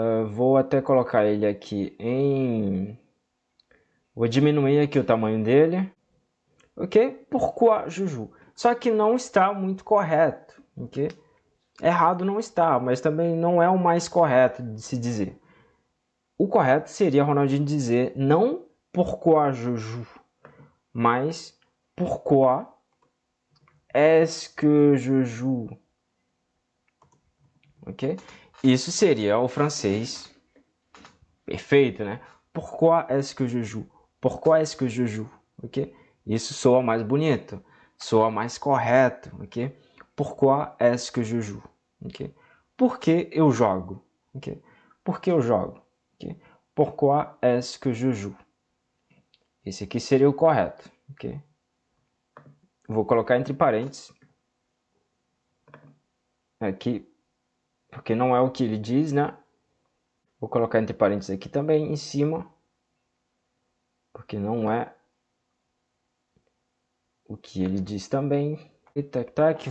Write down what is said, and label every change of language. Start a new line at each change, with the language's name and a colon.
Portuguese: Vou até colocar ele aqui em... Vou diminuir aqui o tamanho dele. Ok?
French: Pourquoi je joue?
Portuguese: Só que não está muito correto. Ok? Errado não está, mas também não é o mais correto de se dizer. O correto seria Ronaldinho dizer não
French: pourquoi je joue,
Portuguese: mas
French: pourquoi est-ce que je joue?
Portuguese: Ok? Isso seria o francês perfeito, né?
French: Pourquoi est-ce que je joue? Pourquoi est-ce que je joue?
Portuguese: Ok? Isso soa mais bonito, soa mais correto, ok?
French: Pourquoi est-ce que je joue?
Portuguese: Ok? Por que eu jogo? Ok? Por que eu jogo? Ok?
French: Pourquoi est-ce que je joue?
Portuguese: Esse aqui seria o correto, ok? Vou colocar entre parênteses aqui, porque não é o que ele diz, né? Vou colocar entre parênteses aqui também em cima, porque não é o que ele diz também. E tac, tac.